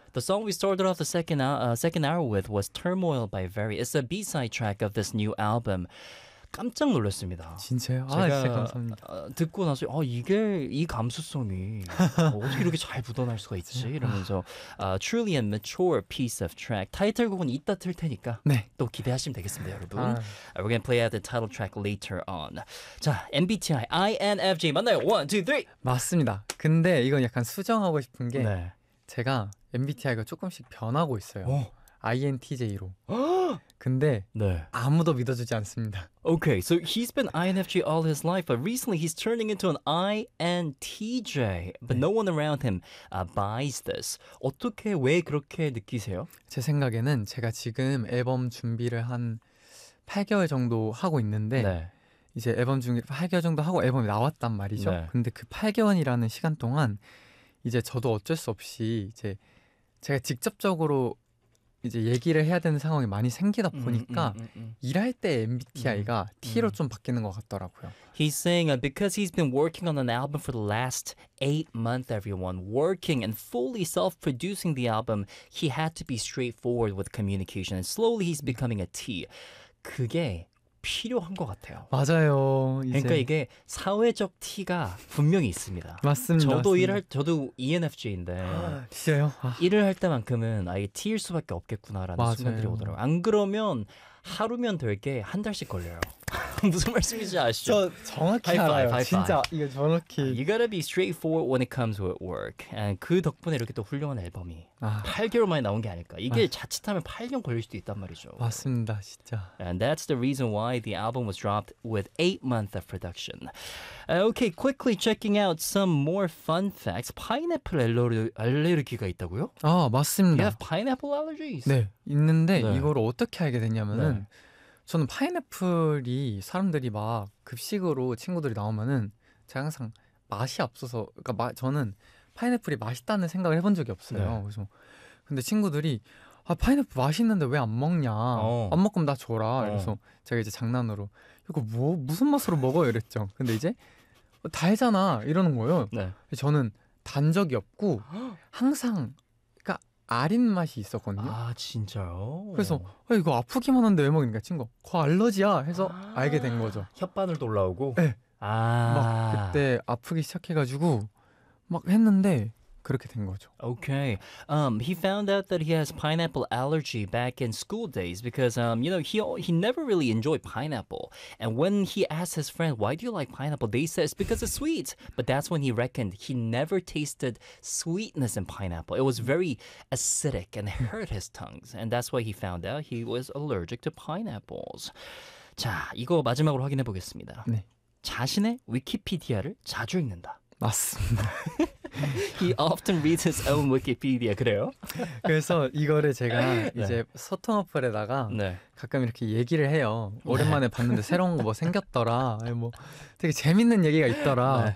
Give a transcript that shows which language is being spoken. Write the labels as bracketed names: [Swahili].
[English] The song we started off the second hour with was Turmoil by Very. It's a B-side track of this new album. [Korean] 깜짝 놀랐습니다. 진짜요? 아, 진짜 제가 감사합니다. 듣고 나서 이게 이 감수성이 어떻게 이렇게 잘 묻어날 수가 있지? 이러면서 [English] Truly a mature piece of track. [Korean] 타이틀곡은 이따 틀 테니까 네. 또 기대하시면 되겠습니다, 여러분. 아. [English] We're gonna play out the title track later on. [Korean] 자, MBTI, INFJ 맞나요? 1, 2, 3! 맞습니다. 근데 이건 약간 수정하고 싶은 게 네. 제가 MBTI가 조금씩 변하고 있어요. INTJ로. 근데 네. 아무도 믿어주지 않습니다. [English] Okay, so he's been INFJ all his life, but recently he's turning into an INTJ. But no one around him buys this. [Korean] 어떻게, 왜 그렇게 느끼세요? 제 생각에는 제가 지금 앨범 준비를 한 8개월 정도 하고 있는데 네. 이제 앨범 준비 8개월 정도 하고 앨범이 나왔단 말이죠. 네. 근데 그 8개월이라는 시간 동안 이제 저도 어쩔 수 없이 이제 제가 직접적으로 이제 얘기를 해야 되는 상황이 많이 생기다 보니까 일할 때 MBTI가 T로 좀 바뀌는 것 같더라고요. [English] He's saying because he's been working on an album for the last 8 months, everyone working and fully self-producing the album, he had to be straightforward with communication, and slowly he's becoming a T. [Korean] 그게 필요한 것 같아요. 맞아요. 그러니까 이제 이게 사회적 티가 분명히 있습니다. 맞습니다. 저도 일할 맞습니다. 저도 ENFJ인데 아, 진짜요? 아. 일을 할 때만큼은 아예 티일 수밖에 없겠구나라는 순간들이 맞아요. 오더라고요. 안 그러면 하루면 될게한 달씩 걸려요. 무슨 말씀인지 아시죠? 저 정확히 하이파이, 알아요. 하이파이. 진짜 이거 정확히. [English] You gotta be straightforward when it comes with work. And [Korean] 그 덕분에 이렇게 또 훌륭한 앨범이 아. 8개월 만에 나온 게 아닐까. 이게 자칫하면 8년 걸릴 수도 있단 말이죠. 맞습니다, 진짜. [English] And that's the reason why the album was dropped with 8 months of production. Okay, quickly checking out some more fun facts. [Korean] Pineapple 알레르기가 있다고요? 아, 맞습니다. [English] You have pineapple allergies? [Korean] 네, 있는데 네. 이걸 어떻게 알게 됐냐면은 네. 저는 파인애플이 사람들이 막 급식으로 친구들이 나오면은 제가 항상 맛이 없어서 그러니까 저는 파인애플이 맛있다는 생각을 해본 적이 없어요. 네. 그래서 근데 친구들이 아 파인애플 맛있는데 왜안 먹냐? 안 먹으면 나 줘라. 그래서 제가 이제 장난으로 이거 뭐 무슨 맛으로 먹어요? 이랬죠. 근데 이제 달잖아 이러는 거예요. 네. 저는 단 적이 없고 항상 아린 맛이 있었거든요. 아, 진짜요? 그래서 이거 아프기만 한데 왜 먹으니까 친구 그거 알러지야 해서 아, 알게 된 거죠. 혓바늘도 올라오고 네. 아. 막 그때 아프기 시작해가지고 막 했는데 그렇게 된 거죠. [English] Okay. He found out that he has pineapple allergy back in school days because you know, he never really enjoyed pineapple. And when he asked his friend, "Why do you like pineapple?" They said it's because it's sweet. But that's when he reckoned he never tasted sweetness in pineapple. It was very acidic and hurt his tongues. And that's why he found out he was allergic to pineapples. [Korean] 자, 이거 마지막으로 확인해 보겠습니다. 네. 자신의 위키피디아를 자주 읽는다. 맞습니다. [English] He often reads his own Wikipedia, [Korean] 그래요? 그래서 이거를 제가 이제 네. 소통 어플에다가 네. 가끔 이렇게 얘기를 해요. 네. 오랜만에 봤는데 새로운 거 뭐 생겼더라. 뭐 되게 재밌는 얘기가 있더라.